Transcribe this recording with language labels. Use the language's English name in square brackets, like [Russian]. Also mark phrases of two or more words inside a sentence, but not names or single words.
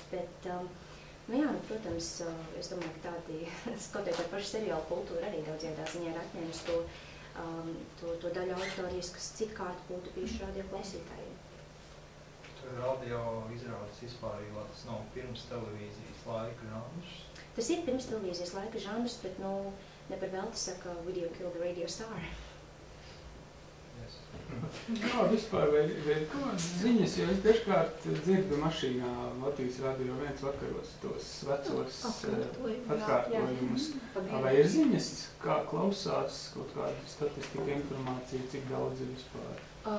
[Latvian] Bet, protams, es domāju, ka tādi, skatoties par pašu seriālu kultūru, arī daudzajā ziņā ir atņēmis to daļu auditorijas, kas citkārt būtu bijuši radio klausītājiem. Radio izrādes vispār, jo tas nav pirms televīzijas laika žanrs? Tas ir pirms televīzijas laika žanrs, bet ne par velti saka [English] video kill the radio star. Yes. [Latvian] Kā vispār veidot ziņas, jo es dažkārt dzirdu mašīnā Latvijas Radio 1 vakaros tos vecos atkārtojumus. Vai ir ziņas, kā klausās kaut kāda statistika, informācija, cik daudz ir vispār?